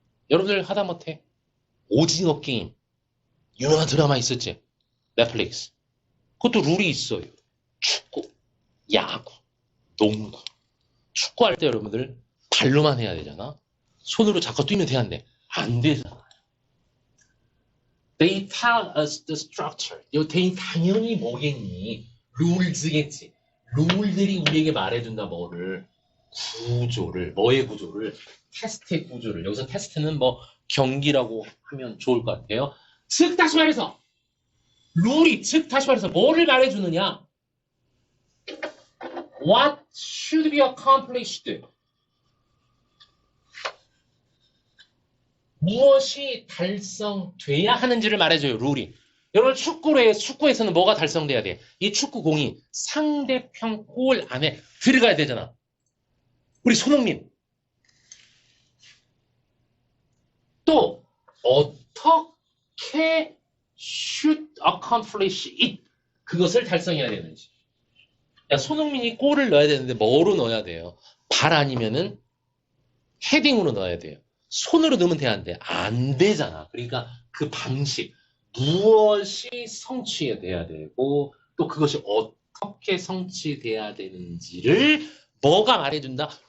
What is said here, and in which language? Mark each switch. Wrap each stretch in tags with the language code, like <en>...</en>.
<ko>여러분들 하다못해 오징어 게임, 유명한 드라마 있었지? 넷플릭스. 그것도 룰이 있어요. 축구, 야구, 농구. 축구할 때 여러분들 발로만 해야 되잖아. 손으로 자꾸 뛰면 되는데 안 되잖아.</ko> <en>They tell us the structure.</en> <ko>they 당연히 뭐겠니? 룰즈겠지. 룰들이 우리에게 말해준다 뭐를. 구조를. 뭐의 구조를? 테스트의 구조를. 여기서 테스트는 뭐 경기라고 하면 좋을 것 같아요. 즉 다시 말해서 룰이 즉 다시 말해서 뭐를 말해주느냐?</ko> <en>What should be accomplished?</en> <ko>무엇이 달성돼야 하는지를 말해줘요, 룰이. 여러분, 축구에서는 뭐가 달성돼야 돼? 이 축구공이 상대편 골 안에 들어가야 되잖아. 우리 손흥민. 또, 어떻게</ko> <en>should accomplish it?</en> <ko>그것을 달성해야 되는지. 야, 손흥민이 골을 넣어야 되는데 뭐로 넣어야 돼요? 발 아니면은 헤딩으로 넣어야 돼요. 손으로 넣으면 되는데 안 되잖아. 그러니까 그 방식, 무엇이 성취돼야 되고 또 그것이 어떻게 성취돼야 되는지를 뭐가 말해준다?</ko>